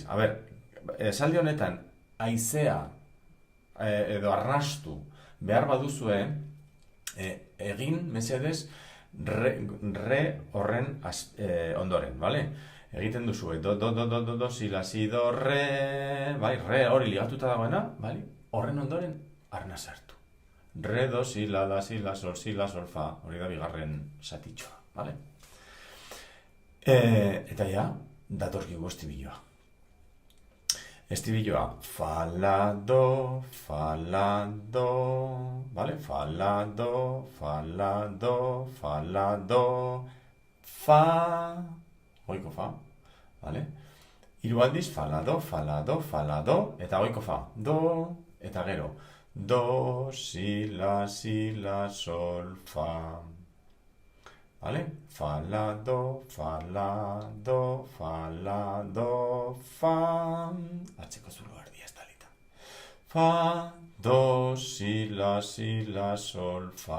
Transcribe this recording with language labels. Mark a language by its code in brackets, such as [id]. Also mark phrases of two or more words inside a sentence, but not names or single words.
[eu] A ber, esaldi honetan, haizea edo arrastu behar baduzue, egin, mesedez, re horren ondoren, bale? Egiten duzue, do, si, do, re, bai, re hori ligatuta dagoena, bai? Horren ondoren, arnaz hartu. Re, do, si, la, sol, fa, hori da bigarren satitxoa, bale? Eta ja, datorkigu estibiloa. Estibiloa, fa, la, do, bale? Fa, la, do, fa, goiko fa, bale? Hiru aldiz, fa, la, do, fa, la, do, fa, la, do, eta goiko fa. Do, eta gero. Do, si, la, sol, fa. Vale? Fa, la, do, fa, la, do, fa, la, do, fa. Atzeko zulo ardia estalita. Fa, do, si, la, sol, fa.